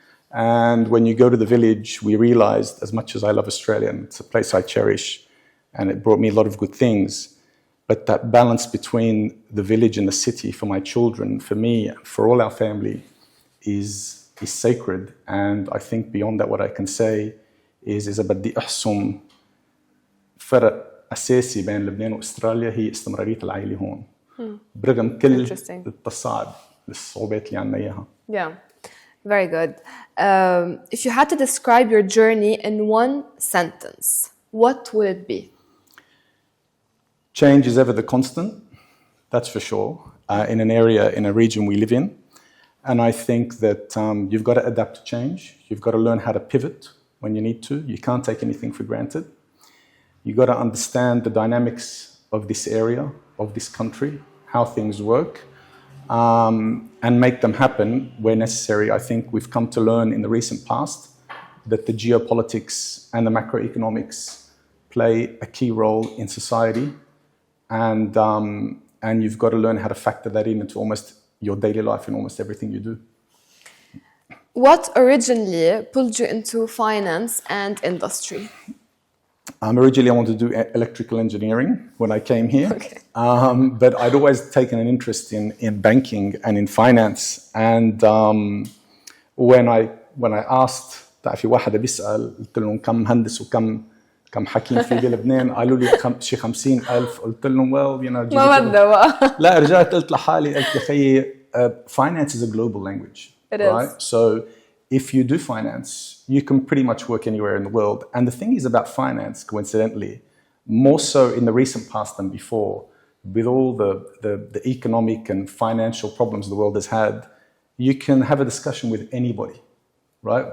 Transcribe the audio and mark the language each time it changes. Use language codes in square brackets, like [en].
[en] And when you go to the village, we realized, as much as I love Australia, and it's a place I cherish, and it brought me a lot of good things, but that balance between the village and the city for my children, for me, for all our family, is sacred. And I think beyond that, what I can say is [ar] إذا بدي أحسم فرق أساسي بين لبنان وأستراليا هي استمرارية العائلة هون. برغم كل التصاعد الصعوبات اللي عنا إياها. [en] Yeah. Very good. If you had to describe your journey in one sentence, what would it be? Change is ever the constant, that's for sure, in an area, in a region we live in. And I think that you've got to adapt to change. You've got to learn how to pivot when you need to. You can't take anything for granted. You've got to understand the dynamics of this area, of this country, how things work. And make them happen where necessary. I think we've come to learn in the recent past that the geopolitics and the macroeconomics play a key role in society, and you've got to learn how to factor that into almost your daily life and almost everything you do. What originally pulled you into finance and industry? Originally, I wanted to do electrical engineering when I came here. Okay. But I'd always taken an interest in banking and in finance. And when I asked, [ar] تعرفي واحد بيسأل قلت لهم كم مهندس وكم حكيم في بلبنان قالوا لي شي 50,000 قلت لهم [en] well you know [ar] ما بدها لا رجعت قلت لحالي قلت يا خيي [en] finance is a global language. It right? is. So if you do finance, you can pretty much work anywhere in the world. And the thing is about finance, coincidentally, more so in the recent past than before, with all the economic and financial problems the world has had, you can have a discussion with anybody, right?